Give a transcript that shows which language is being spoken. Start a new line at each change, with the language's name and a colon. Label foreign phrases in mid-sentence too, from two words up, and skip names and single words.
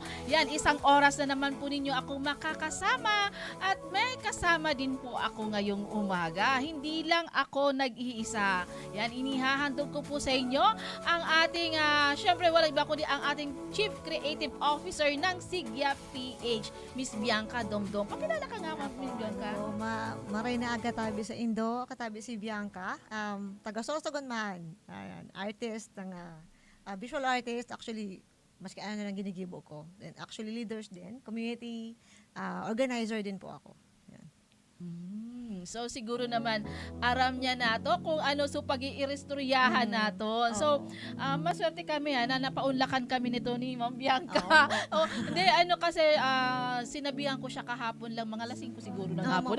Filipino: Yan, isang oras na naman po ninyo ako makakasama at may kasama din po ako ngayong umaga. Hindi lang ako nag-iisa. Yan, inihahandog ko po sa inyo ang ating, syempre walang iba kundi ang ating
English: Chief Creative Officer
Filipino: ng Sigya PH, Miss Bianca Domdom. Pakilala ka nga, Miss Bianca.
Bikol: Maray na aga tabi sa Indo, katabi si Bianca, taga Sorsogon man,
English: artist, visual artist, actually,
Bikol: maski ano lang ginigibo ko.
English: And actually leaders
Filipino: din,
English: community organizer
Filipino: din po ako. Yan.
Bikol: So siguro naman aram niya nato kung ano so pag-iirestoryahan nato.
Filipino: So maswerte kami na napaunlakan kami nito ni Ma'am Bianca. Hindi ano kasi sinabihan ko siya kahapon lang, mga lasing ko siguro ng hapon.